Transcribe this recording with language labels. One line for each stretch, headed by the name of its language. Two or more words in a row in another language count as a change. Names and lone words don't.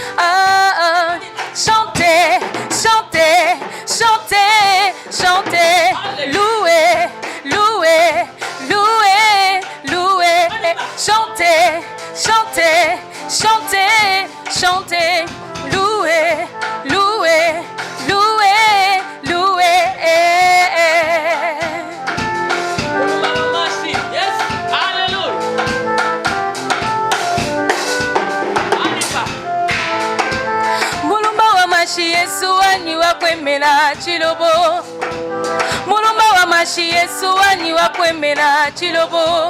French: chanter, chanter, chanter, chanter, louer, louer, louer, louer, chanter, chanter, chanter, chanter, louer, louer, louer, louer.
English: Yes, hallelujah.
Luba-Lulua: Mulumba wa mashi Yesu wani wa kwemera chilobo. Mulumba wa mashi Yesu wani wa kwemera chilobo.